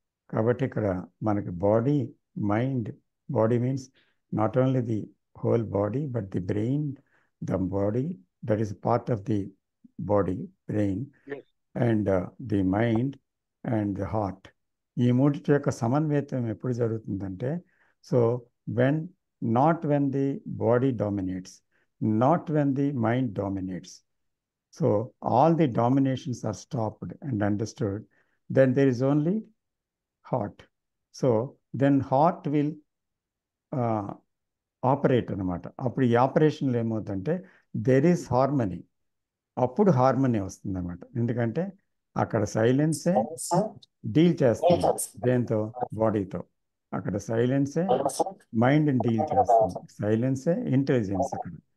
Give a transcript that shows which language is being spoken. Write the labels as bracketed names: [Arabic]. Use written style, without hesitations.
[Telugu] కాబట్టి ఇక్కడ మనకి [English] Mind, body means not only the whole body but the brain, the body that is part of the body, brain, and the mind and the heart. [Telugu] ఈ మూడిటి యొక్క సమన్వయం ఎప్పుడు జరుగుతుందంటే [English] So not when the body dominates, not when the mind dominates. So all the dominations are stopped and understood. Then there is only heart. So then heart will operate అనమాట. [Telugu] అప్పుడు ఈ ఆపరేషన్లో ఏమవుతుందంటే [English] There is harmony. [Telugu] అప్పుడు harmony వస్తుంది అనమాట. ఎందుకంటే అక్కడ సైలెన్సే డీల్ చేస్తుంది దేంతో, బాడీతో. అక్కడ సైలెన్సే మైండ్ని డీల్ చేస్తుంది, సైలెన్సే ఇంటెలిజెన్స్ అక్కడ.